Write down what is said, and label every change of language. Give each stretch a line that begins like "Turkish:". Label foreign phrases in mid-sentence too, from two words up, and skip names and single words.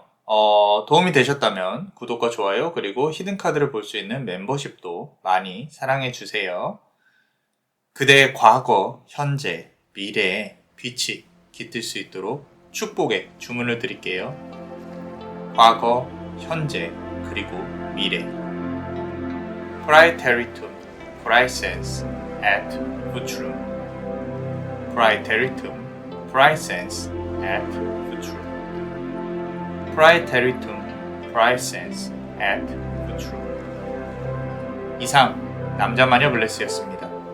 Korean: 도움이 되셨다면 구독과 좋아요 그리고 히든카드를 볼 수 있는 멤버십도 많이 사랑해주세요. 그대의 과거, 현재, 미래에 빛이 깃들 수 있도록 축복의 주문을 드릴게요. 과거, 현재, 그리고 미래.
Latin: Praeteritum, praesens et futurum. Praeteritum, praesens et futurum. Praeteritum, praesens et futurum.
Korean: 이상 남자마녀 블레스였습니다.